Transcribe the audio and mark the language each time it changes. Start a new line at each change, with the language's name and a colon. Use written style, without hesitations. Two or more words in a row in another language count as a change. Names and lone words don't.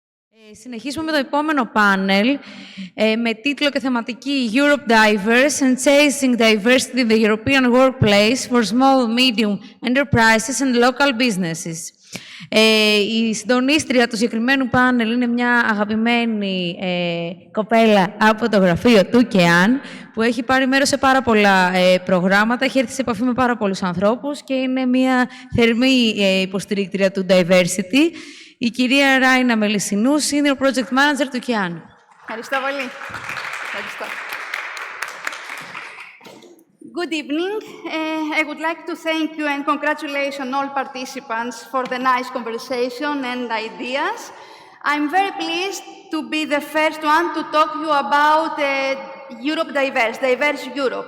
Greek: Συνεχίζουμε με το επόμενο πάνελ με τίτλο και θεματική Europe Diverse and Chasing Diversity in the European Workplace for Small, Medium Enterprises and Local Businesses. Η συντονίστρια του συγκεκριμένου πάνελ είναι μια αγαπημένη κοπέλα από το γραφείο του ΚΕΑΝ, που έχει πάρει μέρος σε πάρα πολλά προγράμματα, έχει έρθει σε επαφή με πάρα πολλούς ανθρώπους και είναι μια θερμή υποστηρίκτρια του Diversity. Η κυρία Ράινα Μελισσινού,
English: Senior Project Manager
Greek: του ΚΕΑΝ. Ευχαριστώ πολύ. Ευχαριστώ.
English: Good evening. I would like to thank you and congratulate all participants for the nice conversation and ideas. I'm very pleased to be the first one to talk to you about Europe Diverse Europe.